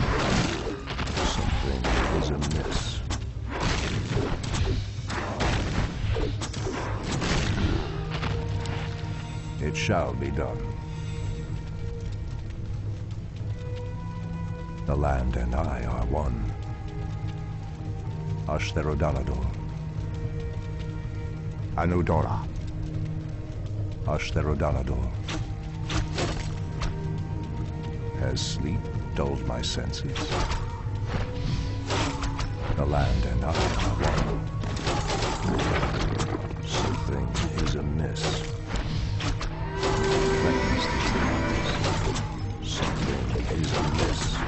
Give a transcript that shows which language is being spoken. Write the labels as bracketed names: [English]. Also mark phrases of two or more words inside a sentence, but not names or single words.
[English] Something is amiss. It shall be done. The land and I are one. Ashtherodanador. Anudora. Ashtherodanador. Has sleep dulled my senses? The land and I are one. Something is amiss. Threatens these lands. Something is amiss.